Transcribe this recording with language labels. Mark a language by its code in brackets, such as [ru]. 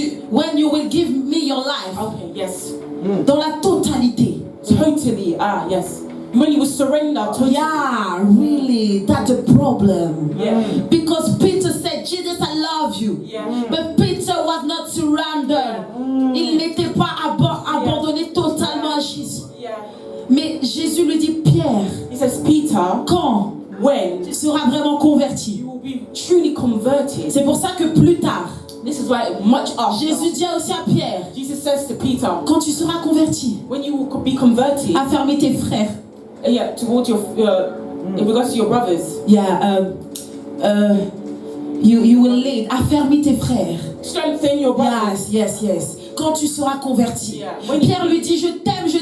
[en] when you will give me your life, Okay, yes. [fr] dans la totalité. [en] Totally. Yes. When you will surrender totally. Yeah, really, that's a problem. Yeah. Because Peter said, Jesus, I love you. Yeah. But Peter was not surrendered. [fr] Il n'était pas abandonné totalement à Jésus. [en] Yeah. [fr] Mais Jésus lui dit, Pierre, [en] He says, Peter, [fr] quand [en] when [fr] tu seras vraiment converti? [en] you will be truly converted. [fr] C'est pour ça que plus tard, [en] This is why much after, [fr] Jésus dit aussi à Pierre, [en] Jesus says to Peter, [fr] quand tu seras converti, [en] when you will be converted, [fr] affermis tes frères. [en] yeah, towards your, in regards to your brothers, Yeah, you will lead. [fr] Affermis tes frères. [en] strengthen your brothers. [fr] Yes. Quand tu seras converti. [en] Yeah. [fr] Pierre lui dit, je t'aime.